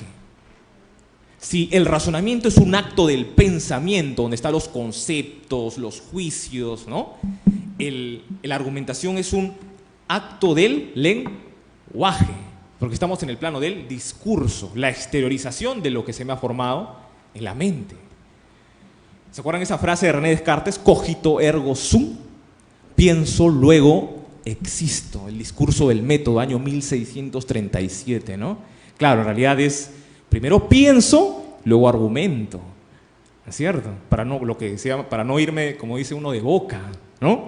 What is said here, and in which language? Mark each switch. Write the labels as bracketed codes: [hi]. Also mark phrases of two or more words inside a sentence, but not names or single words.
[es] Si el razonamiento es un acto del pensamiento, donde están los conceptos, los juicios, ¿no? La argumentación es un acto del lenguaje, porque estamos en el plano del discurso, la exteriorización de lo que se me ha formado en la mente. ¿Se acuerdan esa frase de René Descartes? [la] Cogito ergo sum, [es] pienso, luego existo. El discurso del método, año 1637, ¿no? Claro, en realidad es, primero pienso, luego argumento, ¿no es cierto? Para no irme, como dice uno, de boca, ¿no?